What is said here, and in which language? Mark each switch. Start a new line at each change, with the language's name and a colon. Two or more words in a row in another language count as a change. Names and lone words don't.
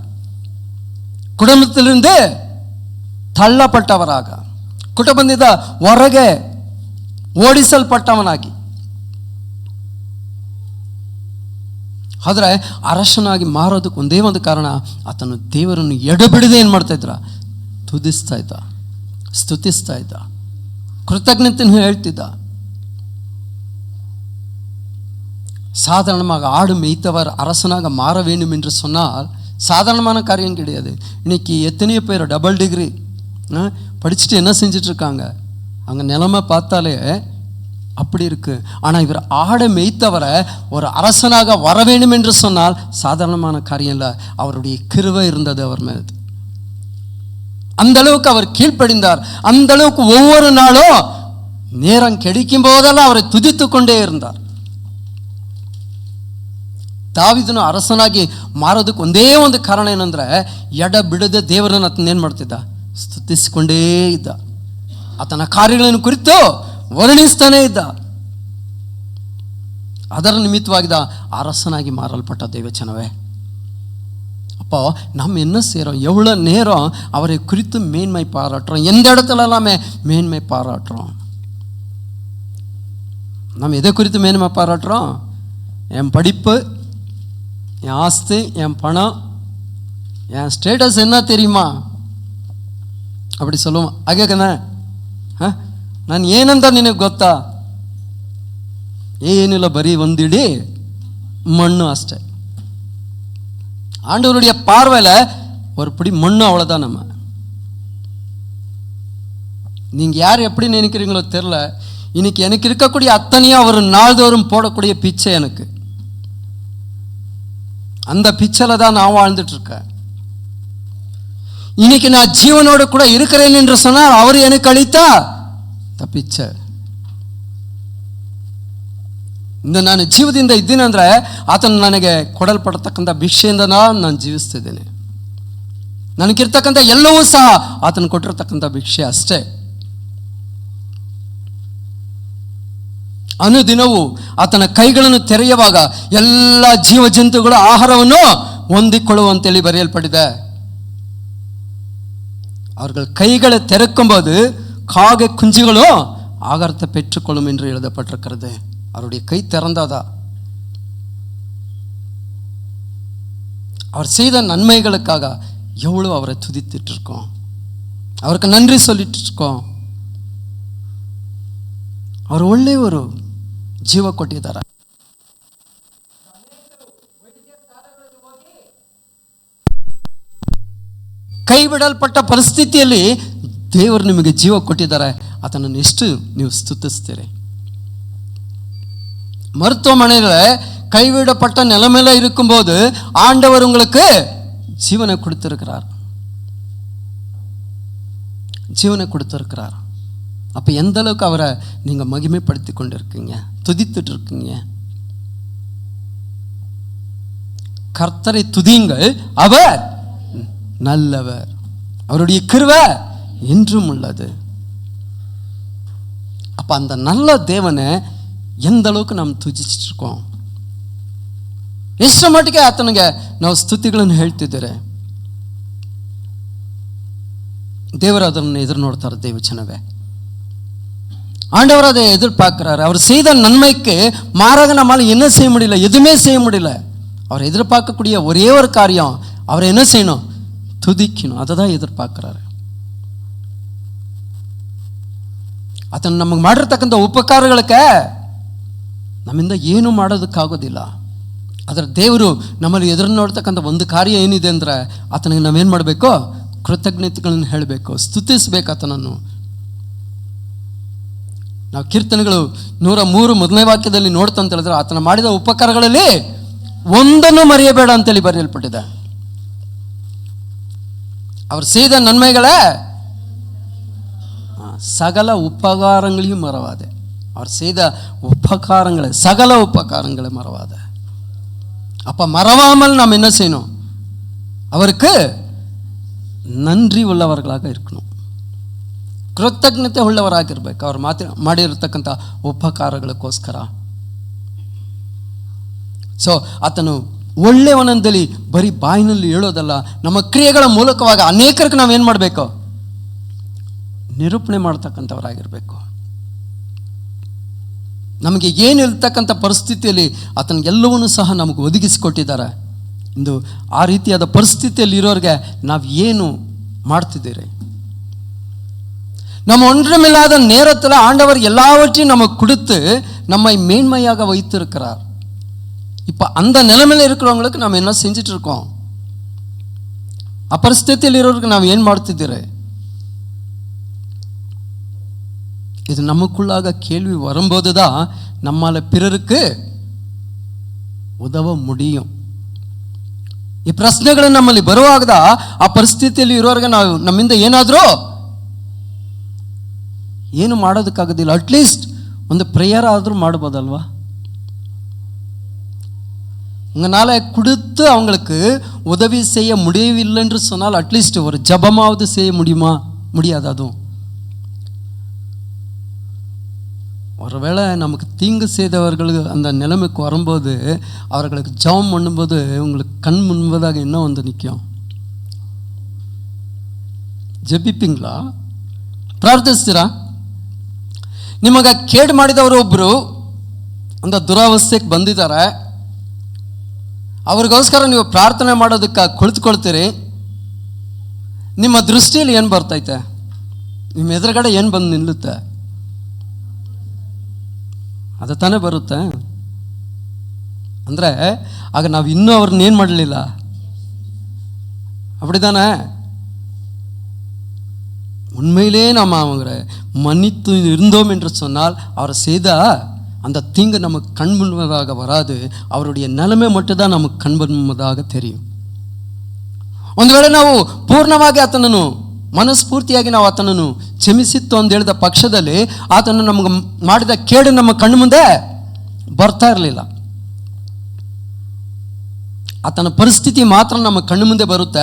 Kannada: ಕುಟುಂಬದಲ್ಲಿಂದ ತಳ್ಳಪಟ್ಟವರಾಗ, ಕುಟುಂಬದಿಂದ ಹೊರಗೆ ಓಡಿಸಲ್ಪಟ್ಟವನಾಗಿ, ಆದರೆ ಅರಸನಾಗಿ ಮಾರೋದಕ್ಕೆ ಒಂದೇ ಒಂದು ಕಾರಣ, ಆತನು ದೇವರನ್ನು ಎಡಬಿಡದೆ ಏನು ಮಾಡ್ತಾ ಇದ್ರ? ತುದಿಸ್ತಾ ಇದ್ದ, ಸ್ತುತಿಸ್ತಾ ಇದ್ದ, ಕೃತಜ್ಞತೆಯನ್ನು ಹೇಳ್ತಿದ್ದ.
Tamil: சாதாரணமாக ஆடு மேய்த்தவர் அரசனாக மாற வேண்டும் என்று சொன்னால் சாதாரணமான காரியம் கிடையாது. இன்னைக்கு எத்தனையோ பேர் டபுள் டிகிரி படிச்சுட்டு என்ன செஞ்சிட்ருக்காங்க, அங்கே நிலைமை பார்த்தாலே அப்படி இருக்கு. ஆனால் இவர் ஆடை மேய்த்தவரை ஒரு அரசனாக வர வேண்டும் என்று சொன்னால் சாதாரணமான காரியம் இல்லை. அவருடைய கிருபை இருந்தது அவர் மேல். அந்த அளவுக்கு அவர் கீழ்ப்படிந்தார். அந்த அளவுக்கு ஒவ்வொரு நாளும் நேரம் கிடைக்கும் போதெல்லாம் அவரை துதித்து கொண்டே இருந்தார்.
Kannada: ದಾವಿದನು ಅರಸನಾಗಿ ಮಾರೋದಕ್ಕೆ ಒಂದೇ ಒಂದು ಕಾರಣ ಏನಂದ್ರೆ, ಎಡ ಬಿಡದೆ ದೇವರನ್ನು ಆತನ ಏನು ಮಾಡ್ತಿದ್ದ? ಸ್ತುತಿಸಿಕೊಂಡೇ ಇದ್ದ. ಆತನ ಕಾರ್ಯಗಳನ್ನು ಕುರಿತು ವರ್ಣಿಸ್ತಾನೇ ಇದ್ದ. ಅದರ ನಿಮಿತ್ತವಾಗಿದ್ದ
Tamil: அரசனாகி மாறல்பட்ட தேவச்சனவே. அப்போ நம்ம என்ன செய்கிறோம்? எவ்வளோ நேரம் அவரை குறித்து மேன்மை பாராட்டுறோம்? எந்த இடத்துல எல்லாமே மேன்மை பாராட்டுறோம்? நம்ம எதை குறித்து மேன்மை பாராட்டுறோம்? என் படிப்பு, என் ஆஸ்தி, என் பணம், என் ஸ்டேட்டஸ் என்ன தெரியுமா அப்படி சொல்லுவோம்.
Kannada: ಹಾಗೇಕನೆ ನಾನು ಏನಂತ ನಿನಗೆ ಗೊತ್ತಾ? ಏನಿಲ್ಲ, ಬರೀ ಒಂದಿಡಿ மண்ணு ಅಷ್ಟೇ.
Tamil: ஆண்டவருடைய பார்வையில் ஒரு பிடி மண்ணு, அவ்வளோதான். நம்ம நீங்கள் யார் எப்படி நினைக்கிறீங்களோ தெரில. இன்னைக்கு எனக்கு இருக்கக்கூடிய அத்தனையும் அவர் நாள்தோறும் போடக்கூடிய பிச்சை எனக்கு. அந்த பிச்சையில் தான் நான் வாழ்ந்துட்டுருக்கேன். இன்னைக்கு நான் ஜீவனோடு கூட இருக்கிறேன் என்று சொன்னால் அவர் எனக்கு அளித்த பிச்சை.
Kannada: ಇಂದು ನಾನು ಜೀವದಿಂದ ಇದ್ದೀನಿ ಅಂದರೆ ಆತನು ನನಗೆ ಕೊಡಲ್ಪಡತಕ್ಕಂಥ ಭಿಕ್ಷೆಯಿಂದ ನಾನು ಜೀವಿಸ್ತಿದ್ದೇನೆ. ನನಗಿರ್ತಕ್ಕಂಥ ಎಲ್ಲವೂ ಸಹ ಆತನು ಕೊಟ್ಟಿರ್ತಕ್ಕಂಥ ಭಿಕ್ಷೆ ಅಷ್ಟೇ. ಅನುದಿನವೂ ಆತನ ಕೈಗಳನ್ನು ತೆರೆಯುವಾಗ ಎಲ್ಲ ಜೀವ ಜಂತುಗಳ ಆಹಾರವನ್ನು ಹೊಂದಿಕೊಳ್ಳುವಂತೇಳಿ ಬರೆಯಲ್ಪಟ್ಟಿದೆ.
Tamil: அவர்கள் கைகளை திறக்கும்போது காக குஞ்சுகளும் ஆகாரத்தை பெற்றுக்கொள்ளும் என்று எழுதப்பட்டிருக்கிறது. அவருடைய கை திறந்தாதா? அவர் செய்த நன்மைகளுக்காக எவ்வளோ அவரை துதித்துட்டு இருக்கோம், அவருக்கு நன்றி சொல்லிட்டு இருக்கோம்.
Kannada: அவர் ಒಳ್ಳೆ ஒரு ಜೀವ ಕೊಟ್ಟಿದ್ದಾರೆ. ಕೈ ಬಿಡಲ್ಪಟ್ಟ ಪರಿಸ್ಥಿತಿಯಲ್ಲಿ ದೇವರು ನಿಮಗೆ ಜೀವ ಕೊಟ್ಟಿದ್ದಾರೆ. ಅದನ್ನು ಎಷ್ಟು ನೀವು ಸ್ತುತಿಸ್ತೀರಿ?
Tamil: மருத்துவமனையில் கைவிடப்பட்ட நிலைமையில இருக்கும்போது ஆண்டவர் உங்களுக்கு ஜீவனை கொடுத்திருக்கிறார், ஜீவனை கொடுத்திருக்கிறார். அப்போ எந்த அளவுக்கு அவரை நீங்கள் மகிமைப்படுத்தி கொண்டு இருக்கீங்க, துதித்துட்டு இருக்கீங்க. கர்த்தரை துதியுங்கள், அவர் நல்லவர், அவருடைய கிருபை என்றும் உள்ளது. அப்போ அந்த நல்ல தேவனை ಎಂದ அளவுக்கு
Kannada: ನಾವು ತುಜಿಸಿರ್ಕೋಂ, ಎಷ್ಟು ಮಟ್ಟಿಗೆ ಆತನಿಗೆ ನಾವು ಸ್ತುತಿಗಳನ್ನು ಹೇಳ್ತಿದ್ದೇವೆ. தேவர் ಅದನ್ನು எதிர் ನೋಡ್ತಾರೆ.
Tamil: தேவ ஜனமே, ஆண்டவர் அதை எதிர்பார்க்கிறார். அவர் செய்த நன்மைக்கு மாறாக நம்மால் என்ன செய்ய முடியல, எதுவுமே செய்ய முடியல. அவர் எதிர்பார்க்கக்கூடிய ஒரே ஒரு காரியம், அவரை என்ன செய்யணும்? துதிக்கணும். அதை தான் எதிர்பார்க்கிறாரு.
Kannada: ಆತನು ನಮಗೆ ಮಾಡಿರ್ತಕ್ಕಂಥ ಉಪಕಾರಗಳಿಗೆ ನಮ್ಮಿಂದ ಏನು ಮಾಡೋದಕ್ಕಾಗೋದಿಲ್ಲ. ಅದರ ದೇವರು ನಮ್ಮಲ್ಲಿ ಎದುರು ನೋಡ್ತಕ್ಕಂಥ ಒಂದು ಕಾರ್ಯ ಏನಿದೆ ಅಂದರೆ, ಆತನಿಗೆ ನಾವೇನು ಮಾಡಬೇಕು? ಕೃತಜ್ಞತೆಗಳನ್ನು ಹೇಳಬೇಕು, ಸ್ತುತಿಸಬೇಕು ಆತನನ್ನು. ನಾವು ಕೀರ್ತನೆಗಳು 103 ಮೊದಲನೇ ವಾಕ್ಯದಲ್ಲಿ ನೋಡ್ತಂತ ಹೇಳಿದ್ರೆ, ಆತನ ಮಾಡಿದ ಉಪಕಾರಗಳಲ್ಲಿ ಒಂದನ್ನು ಮರೆಯಬೇಡ ಅಂತೇಳಿ ಬರೆಯಲ್ಪಟ್ಟಿದೆ.
Tamil: அவர் செய்த நன்மைகளை சகல உபகாரங்களையும் மறவாது. அவர் செய்த உபகாரங்களை, சகல உபகாரங்களை மறவாத. அப்ப மறவாமல் நாம் என்ன செய்யணும்? அவருக்கு நன்றி உள்ளவர்களாக இருக்கணும்,
Kannada: ಕೃತಜ್ಞತೆ ಉಳ್ಳವರಾಗಿರ್ಬೇಕು ಅವ್ರು ಮಾಡಿರತಕ್ಕಂಥ ಉಪಕಾರಗಳಕ್ಕೋಸ್ಕರ. ಸೊ ಆತನು ಒಳ್ಳೆಯವನಂದಲ್ಲಿ ಬರೀ ಬಾಯಿನಲ್ಲಿ ಹೇಳೋದಲ್ಲ, ನಮ್ಮ ಕ್ರಿಯೆಗಳ ಮೂಲಕವಾಗಿ ಅನೇಕರಿಗೆ ನಾವೇನು ಮಾಡಬೇಕು? ನಿರೂಪಣೆ ಮಾಡ್ತಕ್ಕಂಥವರಾಗಿರ್ಬೇಕು. ನಮಗೆ ಏನು ಇರ್ತಕ್ಕಂಥ ಪರಿಸ್ಥಿತಿಯಲ್ಲಿ ಆತನಿಗೆಲ್ಲವನ್ನೂ ಸಹ ನಮಗೆ ಒದಗಿಸಿಕೊಟ್ಟಿದ್ದಾರೆ. ಇಂದು ಆ ರೀತಿಯಾದ ಪರಿಸ್ಥಿತಿಯಲ್ಲಿ ಇರೋರಿಗೆ ನಾವು ಏನು ಮಾಡ್ತಿದ್ದೀರಿ?
Tamil: நம்ம ஒன்றுமில்லாத நேரத்தில் ஆண்டவர் எல்லாவற்றையும் நமக்கு கொடுத்து நம்மை மேன்மையாக வைத்திருக்கிறார். இப்போ அந்த நிலைமையில் இருக்கிறவங்களுக்கு நம்ம என்ன செஞ்சுட்டு இருக்கோம்?
Kannada: அப்பரிಸ್ಥಿತಿಯಲ್ಲಿ ಇರೋರಿಗೆ ನಾವು ಏನು ಮಾಡ್ತಿದ್ದೀರಿ?
Tamil: இது நமக்குள்ளாக கேள்வி வரும்போது தான் நம்மால் பிறருக்கு உதவ முடியும்.
Kannada: ಈ ಪ್ರಶ್ನೆಗಳು ನಮ್ಮಲ್ಲಿ ಬರುವಾಗ ಆ ಪರಿಸ್ಥಿತಿಯಲ್ಲಿ ಇರೋರಿಗೆ ನಾವು ನಮ್ಮಿಂದ ಏನಾದರೂ ಏನು ಮಾಡೋದಕ್ಕಾಗೋದಿಲ್ಲ. ಅಟ್ಲೀಸ್ಟ್ ಒಂದು ಪ್ರೇಯರ್ ಆದರೂ ಮಾಡ್ಬೋದಲ್ವಾ?
Tamil: உங்களால் கொடுத்து அவங்களுக்கு உதவி செய்ய முடியவில்லை என்று சொன்னால் அட்லீஸ்ட் ஒரு ஜபமாவது செய்ய முடியுமா? முடியாது. அதுவும் ஒருவேளை நமக்கு தீங்கு செய்தவர்கள் அந்த நிலைமைக்கு வரும்போது அவர்களுக்கு ஜபம் பண்ணும்போது உங்களுக்கு கண் முன்பதாக என்ன வந்து நிற்கும்?
Kannada: ಜಪಿಪಿಂಗ್ಲಾ? ಪ್ರಾರ್ಥಿಸ್ತೀರಾ? ನಿಮಗೆ ಕೇಡು ಮಾಡಿದವರು ಒಬ್ಬರು ಒಂದು ದುರಾವಸ್ಥೆಗೆ ಬಂದಿದ್ದಾರೆ, ಅವ್ರಿಗೋಸ್ಕರ ನೀವು ಪ್ರಾರ್ಥನೆ ಮಾಡೋದಕ್ಕೆ ಕುಳಿತುಕೊಳ್ತೀರಿ. ನಿಮ್ಮ ದೃಷ್ಟಿಯಲ್ಲಿ ಏನು ಬರ್ತೈತೆ? ನಿಮ್ಮ ಎದುರುಗಡೆ ಏನು ಬಂದು ನಿಲ್ಲುತ್ತೆ? ಅದು ತಾನೇ ಬರುತ್ತೆ. ಅಂದರೆ ಆಗ ನಾವು ಇನ್ನೂ ಅವ್ರನ್ನ ಏನು ಮಾಡಲಿಲ್ಲ,
Tamil: அப்படிதானே? உண்மையிலே நாம் அவங்களை மன்னித்து இருந்தோம் என்று சொன்னால் அவர் செய்த அந்த தீங்கு நமக்கு கண் முன்பதாக வராது. அவருடைய நிலைமை மட்டும்தான் நமக்கு கண் முன்பதாக தெரியும்.
Kannada: ಒಂದು ವೇಳೆ ನಾವು ಪೂರ್ಣವಾಗಿ ಆತನನ್ನು ಮನಸ್ಫೂರ್ತಿಯಾಗಿ ನಾವು ಆತನನ್ನು ಕ್ಷಮಿಸಿತ್ತು ಅಂತ ಹೇಳಿದ ಪಕ್ಷದಲ್ಲಿ ಆತನು ನಮಗೆ ಮಾಡಿದ ಕೇಡು ನಮ್ಮ ಕಣ್ಣು ಮುಂದೆ ಬರ್ತಾ ಇರಲಿಲ್ಲ. ಆತನ ಪರಿಸ್ಥಿತಿ ಮಾತ್ರ ನಮ್ಮ ಕಣ್ಣು ಮುಂದೆ ಬರುತ್ತೆ.